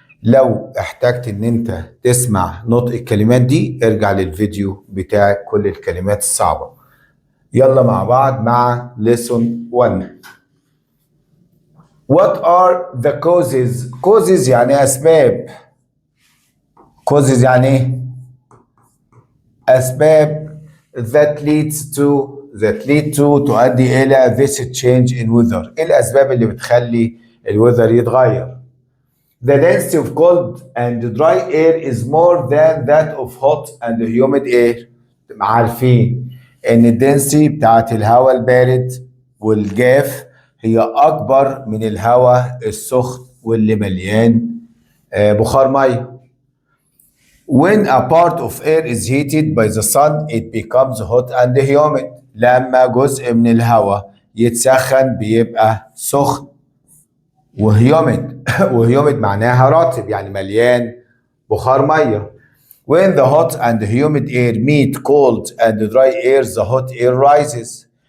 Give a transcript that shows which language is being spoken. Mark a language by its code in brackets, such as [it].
[ar] لو احتجت ان انت تسمع نطق الكلمات دي ارجع للفيديو بتاع كل الكلمات الصعبة. يلا مع بعض مع [en] lesson 1. What are the causes? [ar] causes يعني اسباب. [en] causes [ar] يعني ايه؟ اسباب [en] that lead to [ar] تؤدي إلى [en] this change in weather. [ar] إيه الأسباب اللي بتخلي الويذر يتغير؟ [en] The density of cold and dry air is more than that of hot and humid air. [ar] عارفين إن الدنسيتي بتاعت الهواء البارد والجاف هي أكبر من الهواء السخن واللي مليان بخار مية. [en] When a part of air is heated by the sun, it becomes hot and humid. [ar] لما جزء من الهواء يتسخن بيبقى سخن وهيوميد. وهيوميد معناها رطب يعني مليان بخار مية. [en] When the hot and humid air meet cold and dry air, the hot air rises.